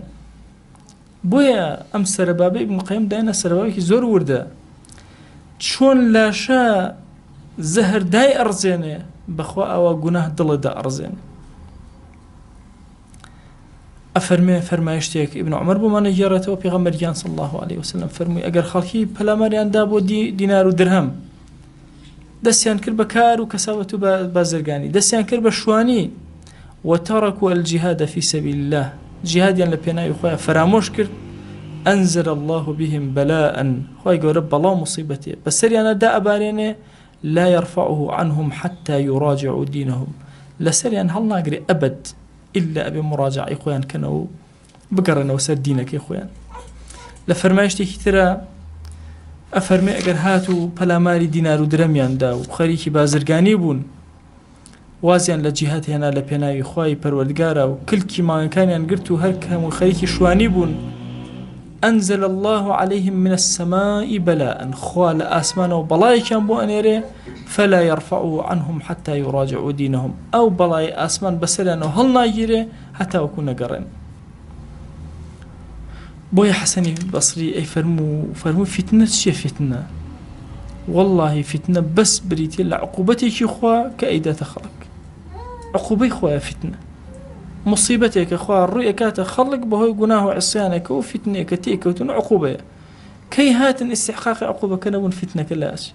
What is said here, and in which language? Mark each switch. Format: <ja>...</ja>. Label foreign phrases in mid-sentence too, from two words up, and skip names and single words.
<ckb>بۆیە ئەم سەرەبابەی ابن قەیم دایانە سەرەبابێکی زۆر وردە چۆن لاشە زەهر دای ئەڕزێنێ بەخوا ئەوە گوناه دڵدا ئەڕزێنێ. ئەفەرمێ فەرمایشتێک ابن عومەر بۆمانە گێڕێتەوە پێغەمبەریان</ckb> <ar>صلی الله عليه وسلم</ar> <ckb>فەرمووی ئەگەر خەڵکی پەلاماریاندا بۆ دینار و درهەم دەستیان کرد بە کار و کەساوەت و بازرگانی دەستیان کرد بە شوانی</ckb> <ar>وتركوا الجهاد في سبيل الله</ar> <ckb>جهادیان لە پێناوی خۆیان فرامۆش کرد</ckb> <ar>أنزل الله بهم بلاء</ar> <ckb>خۆی گەورە بەڵاو مصیبەتێ بەسەریانە دا ئەبارێنێ</ckb> <ar>لا يرفعه عنهم حتى يراجعوا دينهم</ar> <ckb>لەسەریان هەڵ ناگرێ ئەبەد إلا ئەبێ مراجعی خۆیان کەنەوە بگەڕێنەوە سەر دینەکەی خۆیان. لە فەرمایشتێکی ترە ئەفەرمێ ئەگەر هات و پەلاماری دینار و درەمیاندا و خەریکی بازرگانی بوون وازیان لە جیهاد هێنا لە پێناوی خوای پەروەردگارە و کلکی ماڵەکانیان گرت و هەر هەموو خەریکی شوانی بوون</ckb> <ar>أنزل الله عليهم من السماء بلاء</ar> <ckb>خوا لە ئاسمانەوە بەڵایەکیان بۆ ئەنێرێ</ckb> <ar>فلا يرفعوا عنهم حتى يراجعوا دينهم</ar> <ckb>ئەو بەڵای ئاسمان بەسەریانەوە هەڵ ناگیرێ هەتا وەکو نەگەڕێن. بۆیە حەسەنی بەسری ئەی فەرموو فتنە چیە فتنە؟ والله فتنە بەس بریتێ لە عقوبەتێکی خوا کە ئەیداتە خەڵک عقوبەی خۆیە فتنە مصیبەتێکە خوا ڕووی ئەکاتە خەڵک بەهۆی گوناه و عیسیانێکە و فتنەیەکە تێکەوتن عقوبەیە کەی هاتن استحقاقی عقوبەکە نەبوون فتنەکە لاش.</ckb>